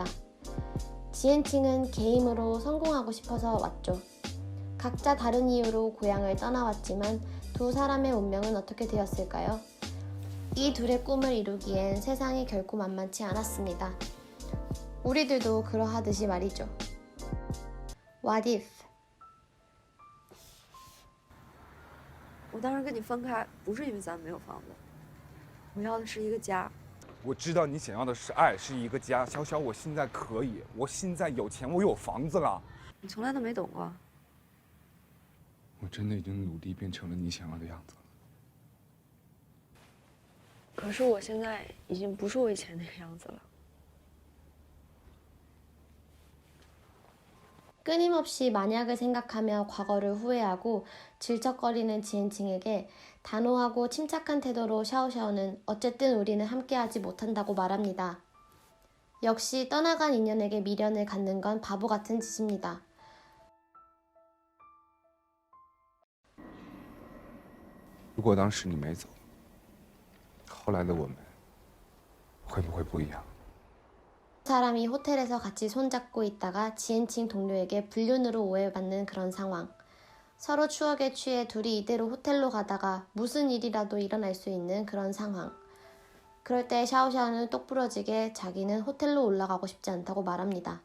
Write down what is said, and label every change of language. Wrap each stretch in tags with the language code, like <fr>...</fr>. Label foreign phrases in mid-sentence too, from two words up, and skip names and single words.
<ko>지엔칭은 게임으로 성공하고 싶어서 왔죠. 각자 다른 이유로 고향을 떠나왔지만 두 사람의 운명은 어떻게 되었을까요? 이 둘의 꿈을 이루기엔 세상이 결코 만만치 않았습니다. 우리들도 그러하듯이 말이죠.</ko> <en>What if?</en> <zh>我当时跟你分开，不是因为咱没有房子，我要的是一个家。我知道你想要的是爱，是一个家。小小，我现在可以，我现在有钱，我有房子了。你从来都没懂过。我真的已经努力变成了你想要的样子了。可是我现在已经不是我以前那个样子了。</zh> <ko>끊임없이 만약을 생각하며 과거를 후회하고 질척거리는 지엔칭에게 단호하고 침착한 태도로 샤오샤오는 어쨌든 우리는 함께하지 못한다고 말합니다. 역시 떠나간 인연에게 미련을 갖는 건 바보 같은 짓입니다.</ko> <zh>如果当时你没走，后来的我们会不会不一样？</zh> <ko>사람이 호텔에서 같이 손잡고 있다가 지엔칭 동료에게 불륜으로 오해받는 그런 상황. 서로 추억에 취해 둘이 이대로 호텔로 가다가 무슨 일이라도 일어날 수 있는 그런 상황. 그럴 때 샤오샤오는 똑부러지게 자기는 호텔로 올라가고 싶지 않다고 말합니다.</ko>